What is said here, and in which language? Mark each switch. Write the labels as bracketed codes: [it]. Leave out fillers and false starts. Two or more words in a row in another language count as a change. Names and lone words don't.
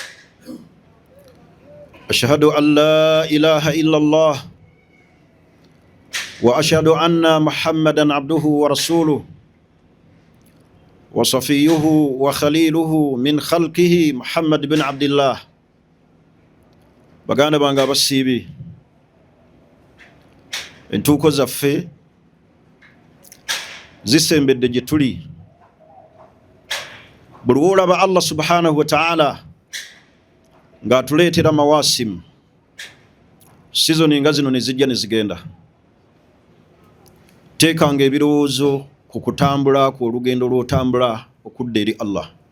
[ar] أشهد أن لا إله إلا الله وأشهد أن محمدا عبده ورسوله وصفيه وخليله من خلقه محمد بن عبد الله. [lg] Baganda bange abasiibi, entuuko zaffe zisembedde gye tuli. Buli lw'olaba [ar] الله سبحانه وتعالى [lg] ng'atuleetera mawasimu, sizoni nga zino ne zijja ne zigenda, teekanga ebirowoozo kukutambula ku olugendo lw'otambula okudda eri Allah.